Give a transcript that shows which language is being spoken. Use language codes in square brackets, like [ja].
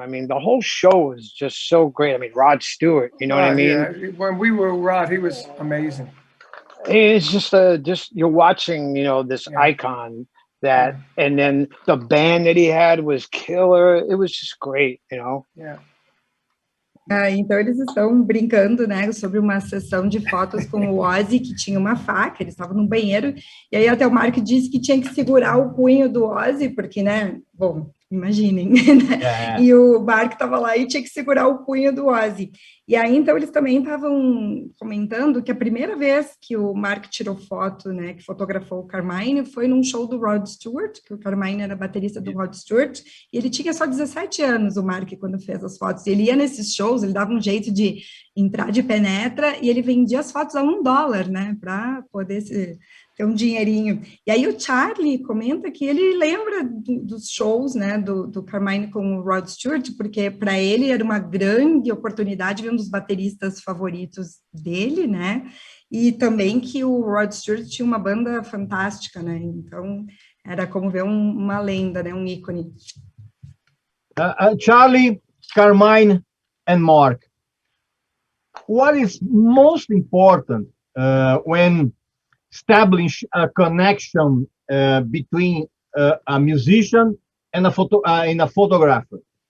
[en] I mean, the whole show was just so great. I mean, Rod Stewart, you know what I mean? Yeah. When we were Rod, he was amazing. It's just you're watching, this icon that, and then the band that he had was killer. It was just great, Yeah. [pt] Então eles estão brincando, né, sobre uma sessão de fotos com o Ozzy, que tinha uma faca, eles estavam no banheiro, e aí até o Mark disse que tinha que segurar o punho do Ozzy, porque, né, bom, imaginem, né? E o Mark estava lá e tinha que segurar o punho do Ozzy. E aí, então, eles também estavam comentando que a primeira vez que o Mark tirou foto, né, que fotografou o Carmine, foi num show do Rod Stewart, que o Carmine era baterista do Rod Stewart, e ele tinha só 17 anos, o Mark, quando fez as fotos. Ele ia nesses shows, ele dava um jeito de entrar de penetra, e ele vendia as fotos a $1, né, para poder ter um dinheirinho. E aí o Charlie comenta que ele lembra dos shows, né, do Carmine com o Rod Stewart, porque para ele era uma grande oportunidade, um dos bateristas favoritos dele, né, e também que o Rod Stewart tinha uma banda fantástica, né, então era como ver uma lenda, né, um ícone. [en] Charlie, Carmine, and Mark, what is most important when establish a connection between a musician and a photographer?